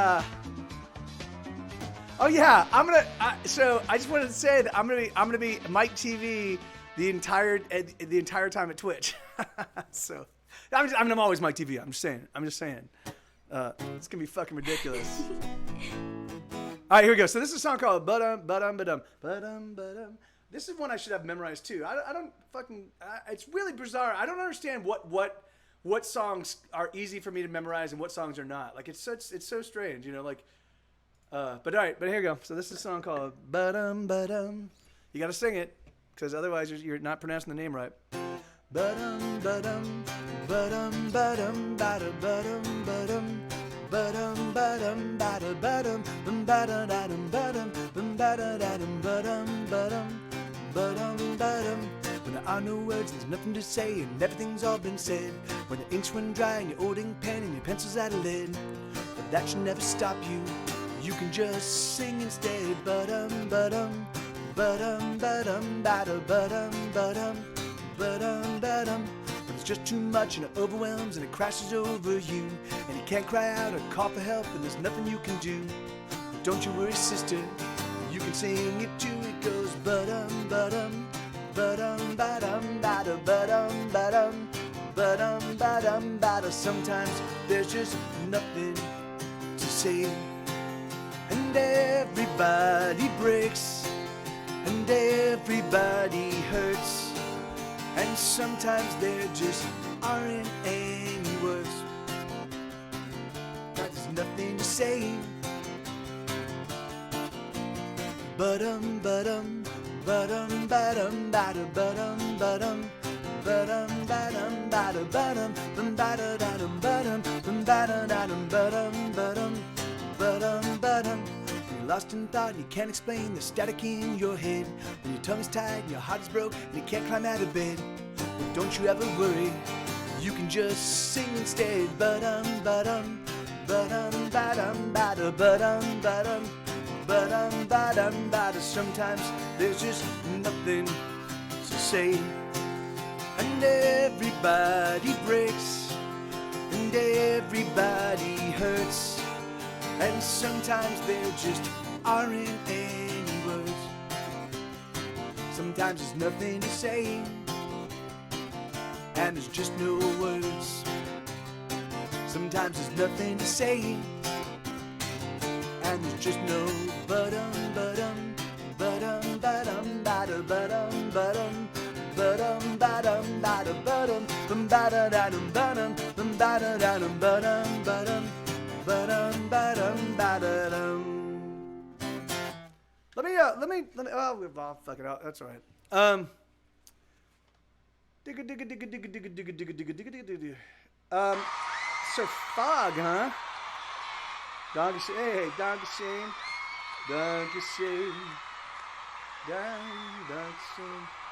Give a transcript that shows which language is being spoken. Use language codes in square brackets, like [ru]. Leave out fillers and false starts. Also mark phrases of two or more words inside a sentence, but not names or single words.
[en] Oh yeah, so I just wanted to say that I'm gonna be Mike TV the entire time at Twitch. So I'm always Mike TV. I'm just saying. It's gonna be fucking ridiculous. All right, here we go. So this is a song called Ba-Dum, Ba-Dum, Ba-Dum, Ba-Dum, Ba-Dum. This is one I should have memorized too. It's really bizarre. I don't understand what songs are easy for me to memorize and what songs are not. Like it's so strange, you know. Like, but all right, but here we go. So this is a song called Ba-Dum, Ba-Dum. You got to sing it, because otherwise you're not pronouncing the name right. Ba-dum, ba-dum, ba-dum, ba-dum, ba-da, ba-dum, ba-dum. Ba-dum, ba-dum, ba-da, ba-dum, ba-da-da-dum, ba-dum, ba-da-da-dum, ba-dum, ba-dum, ba-dum, ba-dum. When there are no words, there's nothing to say, and everything's all been said. When the ink's run dry and your old ink pen and your pencil's out of lid, but that should never stop you. You can just sing instead. Ba-dum, ba-dum, ba-dum, ba-dum, ba-da, ba-dum, ba-dum, ba-dum, ba-dum. But it's just too much and it overwhelms and it crashes over you, and you can't cry out or call for help, and there's nothing you can do. But don't you worry, sister, you can sing it too. It goes ba-dum, ba-dum, ba-dum, ba-dum, ba-da, ba-dum, ba-dum, ba-dum, ba-dum, ba-da. Sometimes there's just nothing to say, and everybody breaks, and everybody hurts, and sometimes there just aren't any words. There's nothing to say. Ba-dum, ba-dum, ba-dum, ba-dum, ba-da, ba-dum, ba-dum, ba-dum, ba-dum, ba-da, ba-dum, ba-da-da-dum, ba-dum, ba-da-da-dum, ba-dum, ba-dum, ba-dum, ba-dum. When you're lost in thought and you can't explain the static in your head, when your tongue is tied and your heart is broke and you can't climb out of bed, well, don't you ever worry, you can just sing instead. Ba-dum, ba-dum, ba-dum, ba-dum, ba-da, ba-dum, ba-dum, ba-dum, ba-dum, ba-da. Sometimes there's just nothing to say, and everybody breaks, and everybody hurts, and sometimes there just aren't any words. Sometimes there's nothing to say, and there's just no words. Sometimes there's nothing to say, and there's just no ba-dum, ba-dum, ba-dum, ba-dum, ba-da, ba-dum, ba-dum, ba-dum, ba-dum, ba-da, ba-dum, ba-da-da-dum, ba-dum, ba-da-da-dum, ba-dum, ba-dum, ba-dum, ba-dum, ba-da-dum. Let me, oh, fuck it out. That's all right. So fog, huh? [de] Dankeschön, hey, Dankeschön, Dankeschön, Dankeschön.